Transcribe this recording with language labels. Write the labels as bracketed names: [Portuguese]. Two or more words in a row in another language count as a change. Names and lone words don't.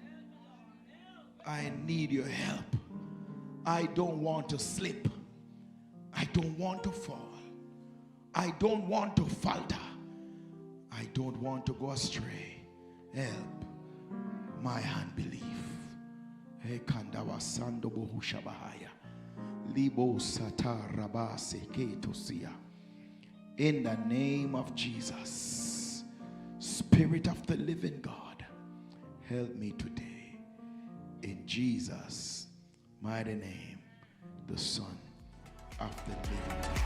[English] I need your help. I don't want to slip. I don't want to fall. I don't want to falter. I don't want to go astray. Help my unbelief. Hey, Kanda Lava Sando Bohushabahaya. Libo Sata Rabase Ketosia. In the name of Jesus, Spirit of the living God, help me today. In Jesus' mighty name, the Son of the living God.